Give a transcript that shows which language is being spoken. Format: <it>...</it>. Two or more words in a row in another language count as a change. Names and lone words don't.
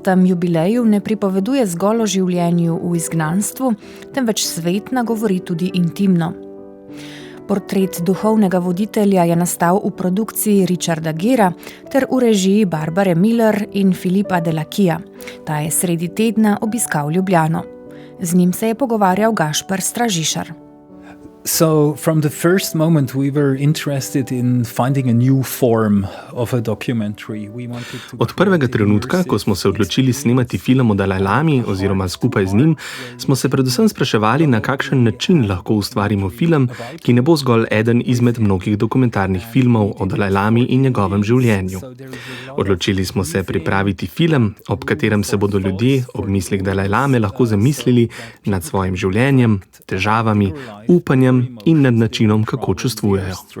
<sl>jubileju ne pripoveduje zgolj o življenju v izgnanstvu, temveč svet nagovori tudi intimno. Portret duhovnega voditelja je nastal v produkciji Richarda Gera ter v režiji Barbare Miller in Filipa Delakija. Ta je sredi tedna obiskal Ljubljano. Z njim se je pogovarjal Gašper Stražišar.</sl> <en>So from the first moment we were interested in finding a new form of a documentary.</en> <sl>Od prvega trenutka, ko smo se odločili snemati film o Dalajlami oziroma skupaj z njim, smo se predvsem spraševali, na kakšen način lahko ustvarimo film, ki ne bo zgolj eden izmed mnogih dokumentarnih filmov o Dalajlami in njegovem življenju. Odločili smo se pripraviti film, ob katerem se bodo ljudje ob mislih Dalajlame lahko zamislili nad svojim življenjem, težavami, upanjem in nad načinom, kako čustvujejo.</sl>